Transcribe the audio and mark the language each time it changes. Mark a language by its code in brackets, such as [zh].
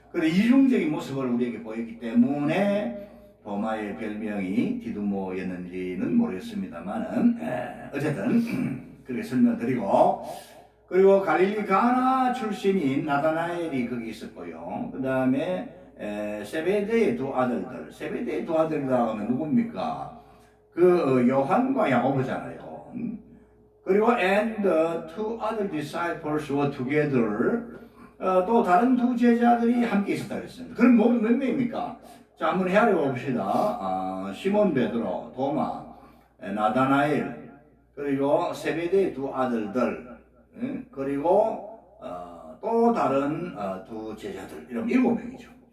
[ko] 그런데 이중적인 모습을 우리에게 보였기 때문에 도마의 별명이 디두모였는지는 모르겠습니다만은 어쨌든 그렇게 설명드리고, 그리고 갈릴리 가나 출신인 나다나엘이 거기 있었고요. 그 다음에 세베대의 두 아들들, 세베대의 두 아들이라고 하면 누굽니까? 그 요한과 야고보잖아요. 그리고 [en] and the two other disciples were together. [ko] 또 다른 두 제자들이 함께 있었다 그랬습니다. 그럼 모두 몇 명입니까? 자, 한번 헤아려 봅시다. 시몬 베드로, 도마, 나다나엘, 그리고 세베대의 두 아들들, 그리고 또 다른 두 제자들, 이러면 7명이죠.